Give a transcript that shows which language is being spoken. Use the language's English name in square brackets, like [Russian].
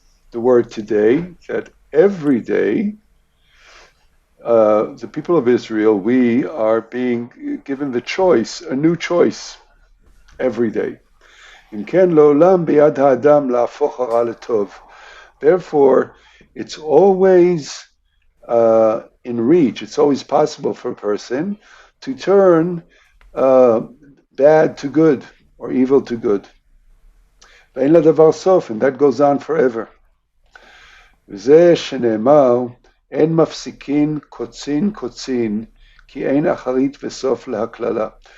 [English] The word today, that every day the people of Israel, we are being given the choice, a new choice, every day. [Hebrew] אם כן לעולם ביד האדם להפוך הרע לטוב. [English] Therefore, it's always in reach, it's always possible for a person to turn bad to good or evil to good. [Hebrew] ואין לדבר סוף, [English] and that goes on forever. [Hebrew] וזה שנאמר, אין מפסיקין קוצין קוצין, כי אין אחרית וסוף להקללה.